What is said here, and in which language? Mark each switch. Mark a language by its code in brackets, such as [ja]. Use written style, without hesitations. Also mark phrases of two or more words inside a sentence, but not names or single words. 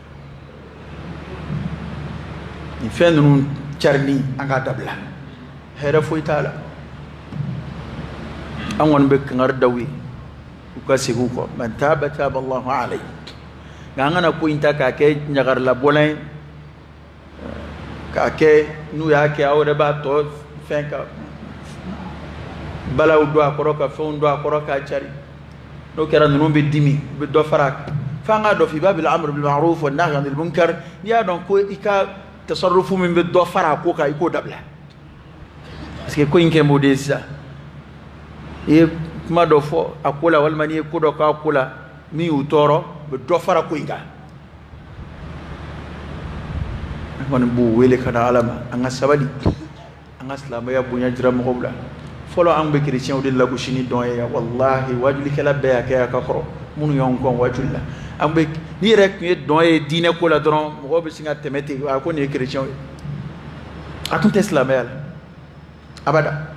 [bm] nin fɛn ninnu carinni an k'a dabila hɛrɛ foyi t'a la an kɔni bɛ kangari da u ye u ka segin u kɔ [ar] من تاب تاب الله عليه [bm] nka an kana ko in ta k'a kɛ ɲagarilabɔlan ye k'a kɛ n'u y'a kɛ aw yɛrɛ b'a tɔ fɛn ka balaw don a kɔrɔ ka fɛnw don a kɔrɔ k'a cari n'o kɛra ninnu bɛ dimi u bɛ dɔ fara a kan f'an k'a dɔn [ar] في باب الأمر بالمعروف والنهي عن المنكر [bm] n'i y'a dɔn ko i ka tasarufu min bɛ dɔ fara a ko kan i k'o dabila [fr] parce que [bm] ko in kɛ m'o de ye sisan i ye kuma dɔ fɔ a ko la walima n'i ye ko dɔ k'a ko la min y'u tɔɔrɔ u bɛ dɔ fara ko in kan an kɔni b'u wele ka na ala ma an ka sabali an ka silamɛya bonya jira mɔgɔw la fɔlɔ an bɛ kerecɛnw de lagosi ni dɔn ye walahi wajulikɛla bɛɛ y'a kɛ a ka kɔrɔ minnu y'anw kɔn wajuli la an bɛ n'i yɛrɛ tun ye dɔn ye diinɛ ko la dɔrɔn mɔgɔw bɛ sin ka tɛmɛ ten a ko nin ye kerecɛnw ye a tun tɛ silamɛya la abada